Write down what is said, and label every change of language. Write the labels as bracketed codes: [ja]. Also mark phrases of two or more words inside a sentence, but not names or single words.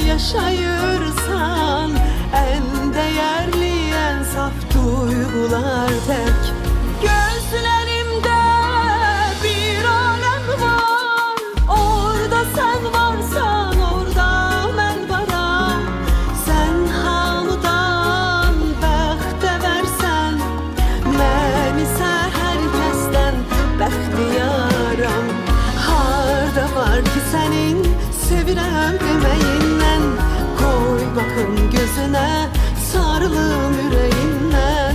[tr] yaşayırsan, en değerli, en saf duygular tek. Gözlerimde bir alem var, orada sen varsan orada ben varam. [az] Sen hamıdan bəxtə versən, mən isə hər kəsdən bəxtiyaram. Harda var ki sənin sevirəm deməyindən, koy baxım gözünə, sarılım ürəyindən.